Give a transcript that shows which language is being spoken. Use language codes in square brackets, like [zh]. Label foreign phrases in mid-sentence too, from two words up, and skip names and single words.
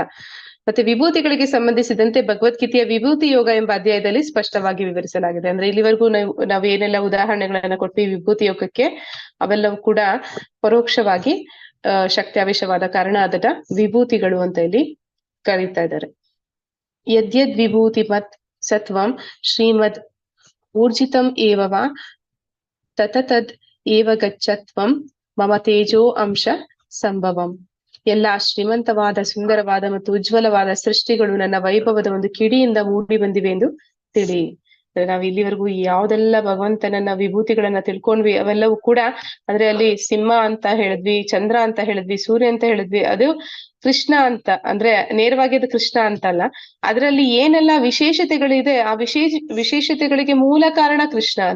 [kn] ಮತ್ತೆ ವಿಭೂತಿಗಳಿಗೆ ಸಂಬಂಧಿಸಿದಂತೆ ಭಗವದ್ಗೀತೆಯ ವಿಭೂತಿ ಯೋಗ ಎಂಬ ಅಧ್ಯಾಯದಲ್ಲಿ ಸ್ಪಷ್ಟವಾಗಿ ವಿವರಿಸಲಾಗಿದೆ. ಅಂದ್ರೆ ಇಲ್ಲಿವರೆಗೂ ನಾವು ಏನೆಲ್ಲ ಉದಾಹರಣೆಗಳನ್ನ ಕೊಟ್ವಿ ವಿಭೂತಿ ಯೋಗಕ್ಕೆ, ಅವೆಲ್ಲವೂ ಕೂಡ ಪರೋಕ್ಷವಾಗಿ ಶಕ್ತ್ಯಾವೇಶವಾದ ಕಾರಣ ಅದನ್ನ ವಿಭೂತಿಗಳು ಅಂತ ಇಲ್ಲಿ ಕರೀತಾ ಇದ್ದಾರೆ. [sa] ಯದ್ಯದ್ ವಿಭೂತಿ ಮತ್ ಸತ್ವಂ ಶ್ರೀಮದ್ ಊರ್ಜಿತಂ ಏವವ ತತತದ್ ಏವ ಗಚ್ಚತ್ವಂ ಮಮ ತೇಜೋ ಅಂಶ ಸಂಭವಂ. [kn] ಎಲ್ಲಾ ಶ್ರೀಮಂತವಾದ, ಸುಂದರವಾದ ಮತ್ತು ಉಜ್ವಲವಾದ ಸೃಷ್ಟಿಗಳು ನನ್ನ ವೈಭವದ ಒಂದು ಕಿಡಿಯಿಂದ ಮೂಡಿ ಬಂದಿವೆ ಎಂದು ತಿಳಿ. ನಾವ್ ಇಲ್ಲಿವರೆಗೂ ಯಾವ್ದೆಲ್ಲ ಭಗವಂತನನ್ನ ವಿಭೂತಿಗಳನ್ನ ತಿಳ್ಕೊಂಡ್ವಿ ಅವೆಲ್ಲವೂ ಕೂಡ, ಅಂದ್ರೆ ಅಲ್ಲಿ ಸಿಂಹ ಅಂತ ಹೇಳಿದ್ವಿ, ಚಂದ್ರ ಅಂತ ಹೇಳಿದ್ವಿ, ಸೂರ್ಯ ಅಂತ ಹೇಳಿದ್ವಿ, ಅದು ಕೃಷ್ಣ ಅಂತ, ಅಂದ್ರೆ ನೇರವಾಗಿ ಅದು ಕೃಷ್ಣ ಅಂತಲ್ಲ, ಅದರಲ್ಲಿ ಏನೆಲ್ಲ ವಿಶೇಷತೆಗಳಿದೆ ಆ ವಿಶೇಷತೆಗಳಿಗೆ ಮೂಲ ಕಾರಣ ಕೃಷ್ಣ ಅಂತ.